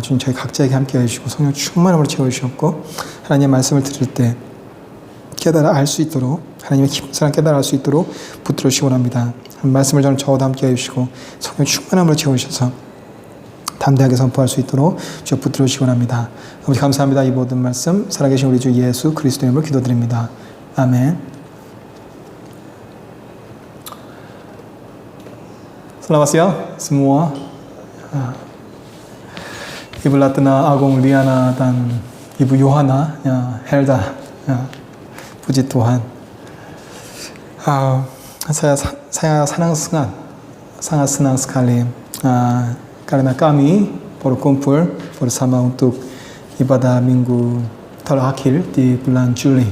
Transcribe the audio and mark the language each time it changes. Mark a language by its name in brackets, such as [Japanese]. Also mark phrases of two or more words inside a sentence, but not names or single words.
[Korean] 주님 저희 각자에게 함께해 주시고 성령 충만함으로 채워주셨고 하나님의 말씀을 들을 때 깨달아 알 수 있도록 하나님의 깊은 사랑 깨달아 알 수 있도록 붙들어 주시기 원합니다. 말씀을 저는 저와 함께 해주시고 성령 충만함으로 채우셔서 담대하게 선포할 수 있도록 주여 붙들어 주시기 원합니다. 아버지 감사합니다. 이 모든 말씀 살아계신 우리 주 예수 그리스도의 이름으로 기도드립니다. 아멘. [Indonesian] Selamat siang semua. Ibu Latna, Agung, Liana, dan Ibu Yohana, Helda. Puji Tuhan. Saya sangat senang sekali karena kami berkumpul bersama untuk ibadah minggu terakhir di bulan Juli.